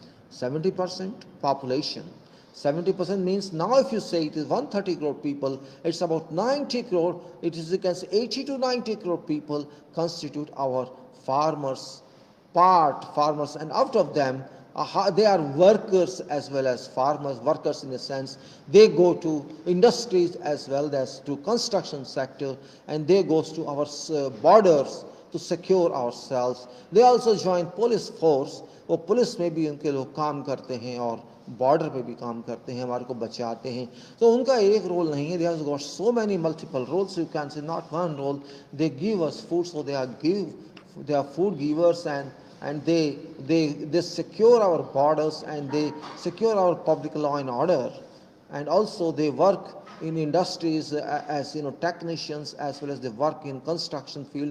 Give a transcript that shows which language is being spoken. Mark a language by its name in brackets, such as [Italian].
[English] 70% population. 70% means, now if you say it is 130 crore people, it's about 90 crore, it is, you can say 80 to 90 crore people constitute our farmers, and out of them, they are workers as well as farmers. Workers in a sense, they go to industries as well as to construction sector, and they goes to our borders to secure ourselves. They also join police force. [Hindi] वो police में भी उनके लोग काम करते हैं और border पे भी काम करते हैं, हमारे को बचाते हैं. तो उनका एक रोल नहीं है. [English] They have got so many multiple roles. You can say not one role. They give us food, so they are food givers, and they secure our borders, and they secure our public law and order, and also they work in industries as technicians, as well as they work in construction field.